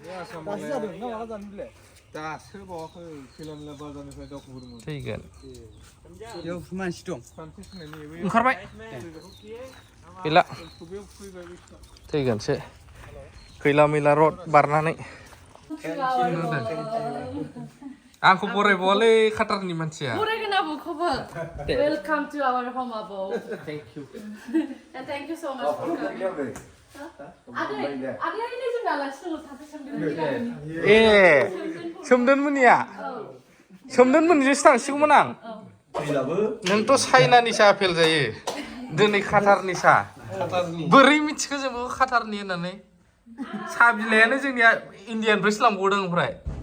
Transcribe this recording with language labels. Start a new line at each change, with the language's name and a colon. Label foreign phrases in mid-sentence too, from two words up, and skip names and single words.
Bodo: थैगोन ओंखारबाय गैला थैगोनसो खैला मैला रड बारनानै आंखौ बरायबावालै काटारनि मानसिया बरायगोन आबौखौबो
English: welcome to our home
Bodo: आबौ
English: thank you and thank you so much for coming
Bodo: आदै जों आलासि दङ सासे सोमदोन ए सोमदोनमोननिया सोमदोनमोननिजोंसो थांसिगौमोन आं नोंथ' चाइनानिसो आपेल जायो दिनै काटारनिसा बोरै मिथिखो जोंबो काटारनि होननानै साहा बिलाइयानो जोंनिया इण्डियानिफ्रायसो लांबावदों ओमफ्राय